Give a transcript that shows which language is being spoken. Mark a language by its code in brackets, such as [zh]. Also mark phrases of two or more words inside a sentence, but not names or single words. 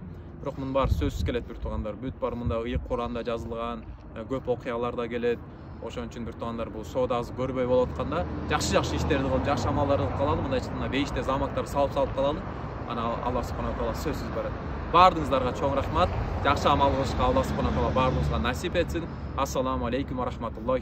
[ky] Бирок мунун баары сөзсүз келет бир туугандар. Бүт баары мында ыйык Куранда жазылган, көп окуяларда келет. Ошон үчүн бир туугандар, бул соода азыр көрбөй болуп атканда, жакшы иштерди кылып, жакшы амалдарды кылып калалы, мындай айтканда бейиште замактар салып калалы. Ана [ar] الله سبحانه وتعالى [ky] сөзсүз берет. Бардыгыңыздарга чоң рахмат. Жакшы амал кылышка [ar] الله سبحانه وتعالى [ky] баарыбызга насип этсин. [ar] السلام عليكم ورحمة الله